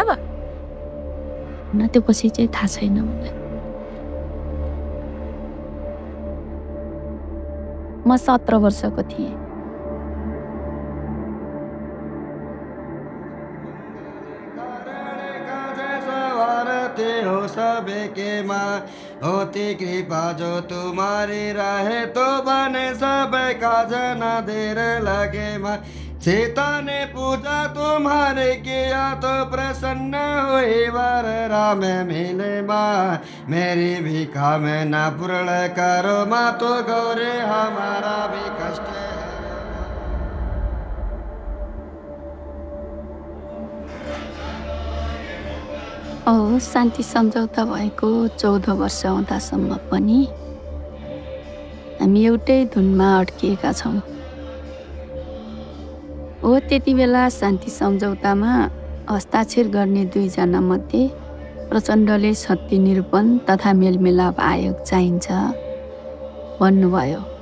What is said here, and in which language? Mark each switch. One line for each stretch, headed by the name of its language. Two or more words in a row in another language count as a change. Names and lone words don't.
Nepali: न, त्यो पछि चाहिँ थाहा छैन मलाई। म 17 वर्षको थिएँ।
Hindi: हो सबके माँ होती कृपा जो तुम्हारी रहे तो बने सबका जना देर लगे माँ। सीता ने पूजा तुम्हारे किया तो प्रसन्न हुई वर राम मिले माँ। मेरी भी कामना पूर्ण करो माँ, तो गौरे हमारा भी कष्ट है।
Nepali: शान्ति सम्झौता भएको 14 वर्ष हुँदासम्म पनि हामी एउटै धुनमा अड्किएका छौँ। हो त्यति बेला शान्ति सम्झौतामा हस्ताक्षर गर्ने 2 जना मध्ये प्रचण्डले सत्य निरूपण तथा मेलमिलाप आयोग चाहिन्छ भन्नुभयो।